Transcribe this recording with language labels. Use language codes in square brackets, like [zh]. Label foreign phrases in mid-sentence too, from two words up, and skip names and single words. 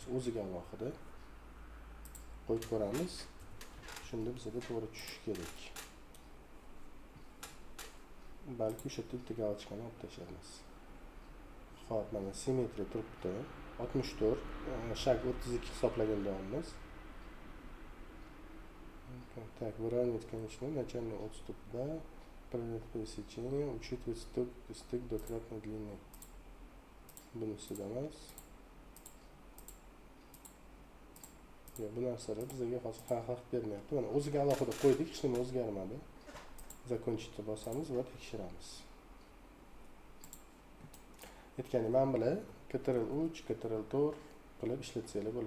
[uz] O'ziga alohida qo'yib ko'ramiz. Shunda bizda to'g'ri tushishi kerak. Balki o'sha yerda bitta galочкani olib tashlaymiz. Xo'p, mana simmetriya turibdi. 64, shak 32 hisoblagan davomimiz. [ru] Так, выравнивать, конечно, начальный отступ, да, пересечение, учитывать стык двукратной длины. [uz] Bunisi emas. Yo'q, bu narsalar bizga hozir farq bermayapti. Mana o'ziga alohida qo'ydik, hech nima o'zgarmadi. Закончить bosamiz va tekshiramiz. Aytganim men bilan Ctrl+, Ctrl+4 qilib ishlatsanglar bo'ladi.